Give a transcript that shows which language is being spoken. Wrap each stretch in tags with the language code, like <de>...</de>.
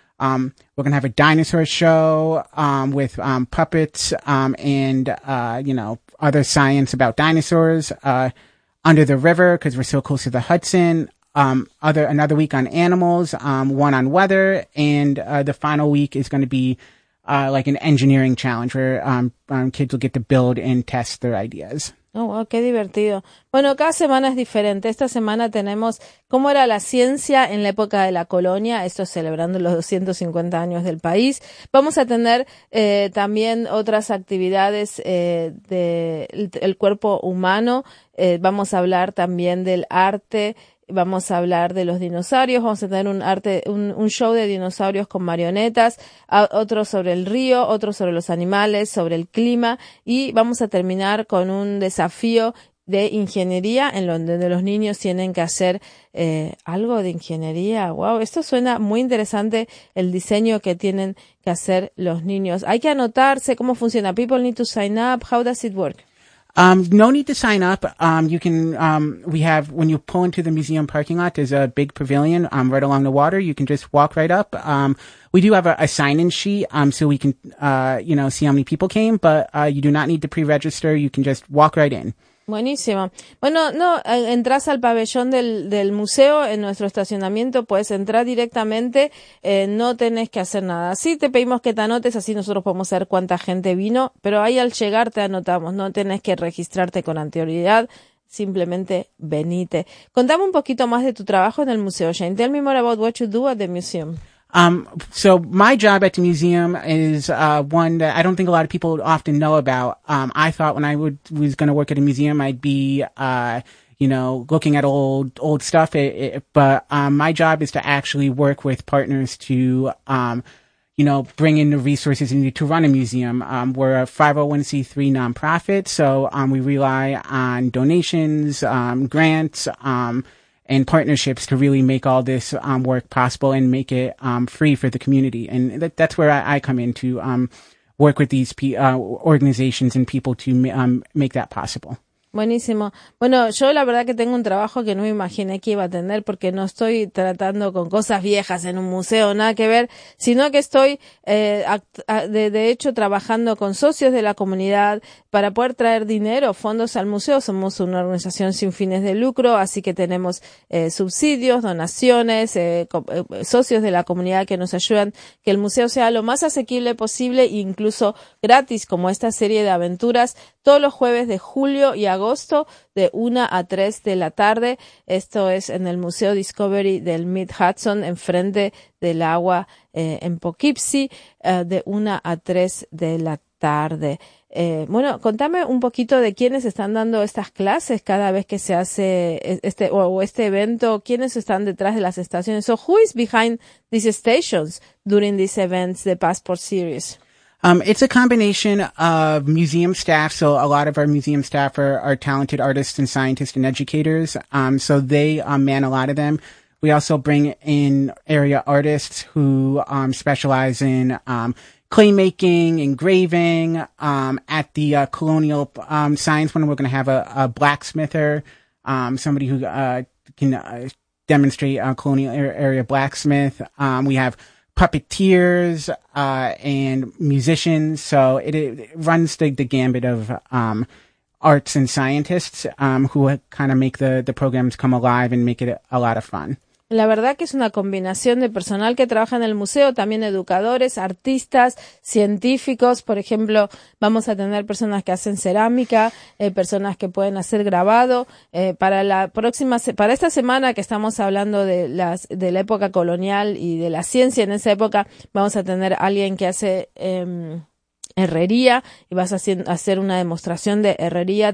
<en>We're going to have a dinosaur show with puppets and, you know, other science about dinosaurs under the river because we're so close to the Hudson. Another week on animals, one on weather, and the final week is going to be like an engineering challenge where kids will get to build and test their ideas.</en> <es>Oh, wow, qué divertido. Bueno, cada semana es diferente. Esta semana tenemos cómo era la ciencia en la época de la colonia. Esto es celebrando los 250 años del país. Vamos a tener también otras actividades del cuerpo humano. Vamos a hablar también del arte. Vamos a hablar de los dinosaurios. Vamos a tener un show de dinosaurios con marionetas, otro sobre el río, otro sobre los animales, sobre el clima, y vamos a terminar con un desafío de ingeniería en donde los niños tienen que hacer algo de ingeniería. Wow, esto suena muy interesante, el diseño que tienen que hacer los niños. Hay que anotarse, ¿cómo funciona?</es> <en>People need to sign up. How does it work? No need to sign up. You can, we have, when you pull into the museum parking lot, there's a big pavilion, right along the water. You can just walk right up. We do have a sign-in sheet, so we can, you know, see how many people came, but, you do not need to pre-register. You can just walk right in.</en> <es>Buenísimo. Bueno, no, entras al pabellón del museo en nuestro estacionamiento, puedes entrar directamente, no tenés que hacer nada. Sí, te pedimos que te anotes, así nosotros podemos saber cuánta gente vino, pero ahí al llegar te anotamos, no tenés que registrarte con anterioridad, simplemente venite. Contame un poquito más de tu trabajo en el museo, Jane.</es> <en>Tell me more about what you do at the museum. So my job at the museum is, one that I don't think a lot of people often know about. I thought when I was going to work at a museum, I'd be, you know, looking at old stuff. But my job is to actually work with partners to, you know, bring in the resources you need to run a museum. We're a 501c3 nonprofit. So, we rely on donations, grants, and partnerships to really make all this work possible and make it free for the community. And that's where I come in to work with these organizations and people to make that possible.</en> <es>Buenísimo. Bueno, yo la verdad que tengo un trabajo que no me imaginé que iba a tener, porque no estoy tratando con cosas viejas en un museo, nada que ver, sino que estoy de hecho trabajando con socios de la comunidad para poder traer dinero, fondos al museo. Somos una organización sin fines de lucro, así que tenemos subsidios, donaciones, socios de la comunidad que nos ayudan que el museo sea lo más asequible posible, incluso gratis, como esta serie de aventuras, todos los jueves de julio y agosto de 1 a 3 de la tarde. Esto es en el Museo Discovery del Mid-Hudson, enfrente del agua, en Poughkeepsie, de 1 a 3 de la tarde. Bueno, contame un poquito de quiénes están dando estas clases cada vez que se hace este evento. ¿Quiénes están detrás de las estaciones?</es> <en>So who is behind these stations during these events, the Passport Series? It's a combination of museum staff. So a lot of our museum staff are talented artists and scientists and educators. So they man a lot of them. We also bring in area artists who specialize in clay making, engraving. At the colonial science one, we're going to have a blacksmither, somebody who can demonstrate a colonial area blacksmith. We have puppeteers and musicians. So it runs the gambit of arts and scientists who kind of make the programs come alive and make it a lot of fun.</en> <es>La verdad que es una combinación de personal que trabaja en el museo, también educadores, artistas, científicos. Por ejemplo, vamos a tener personas que hacen cerámica, personas que pueden hacer grabado. Para esta semana que estamos hablando de la época colonial y de la ciencia en esa época, vamos a tener alguien que hace herrería, y vas a hacer una demostración de herrería.</es>